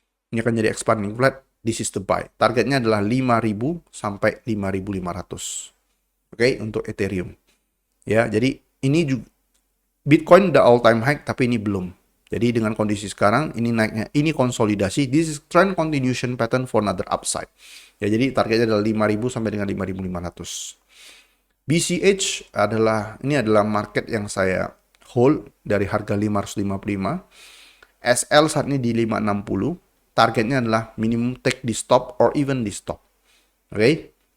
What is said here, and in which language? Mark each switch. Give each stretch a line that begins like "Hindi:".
Indonesian: Ini akan jadi expanding flat.
English: This is the buy.
Indonesian: Targetnya adalah 5.000 sampai 5.500. Oke, untuk Ethereum. Ya, jadi ini juga Bitcoin udah all time high tapi ini belum. Jadi dengan kondisi sekarang ini naiknya, ini konsolidasi.
English: This is trend continuation pattern for another upside.
Indonesian: Ya, jadi targetnya adalah 5.000 sampai dengan 5.500. BCH ini adalah market yang saya hold dari harga 555. SL saat ini di 560. Targetnya adalah minimum take di stop or even di stop. Oke.